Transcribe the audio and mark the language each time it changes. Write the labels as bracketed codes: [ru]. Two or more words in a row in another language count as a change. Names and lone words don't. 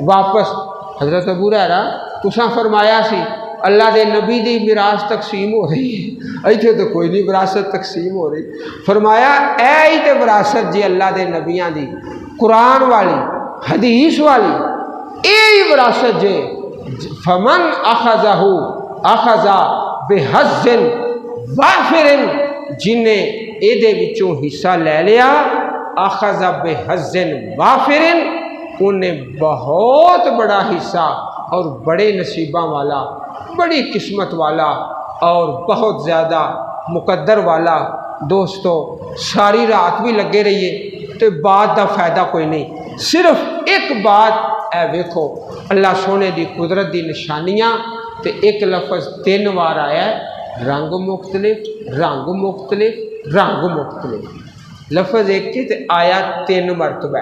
[pa] واپس حضرت ابو ہریرہ تساں فرمایا سی اللہ دے نبی دی میراث تقسیم ہو رہی ہے، ایتھے تو کوئی نہیں وراثت تقسیم ہو رہی۔ فرمایا اے ہی تے وراثت جی اللہ دے نبیاں دی، قرآن والی حدیث والی، اے ہی وراثت جے [ar] فمن اخذہ اخذ بحظ وافر، [pa] جنہیں اے دے وچوں حصہ لے لیا [ar] اخذ بحظ وافر، [pa] انہیں بہت بڑا حصہ اور بڑے نصیباں والا، بڑی قسمت والا اور بہت زیادہ مقدر والا۔ دوستو ساری رات بھی لگے رہیے تو بات دا فائدہ کوئی نہیں، صرف ایک بات اے ویکھو اللہ سونے دی قدرت دی نشانیاں، تے ایک لفظ 3 بار آیا ہے، رنگ مختلف رنگ مختلف رنگ مختلف، لفظ ایک تے آیا 3 مرتبہ۔